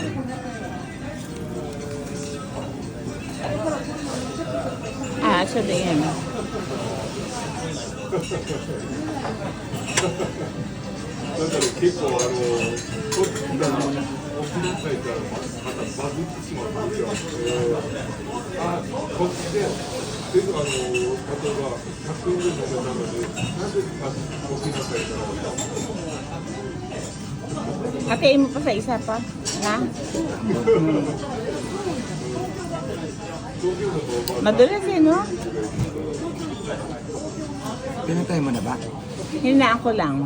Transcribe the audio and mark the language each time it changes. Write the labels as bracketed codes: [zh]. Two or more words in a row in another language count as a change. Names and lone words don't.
[tl] Sabihin. [ja] だから結構こっちが沖縄帰ったらまたバズってしまうんですよ。こっちで例えば100円で飲めたのでなんで沖縄帰ったら [tl] Hatiin mo pa sa isa pa. Na? Madulas eh, no? Pinatay mo na ba? Hinaan ko lang.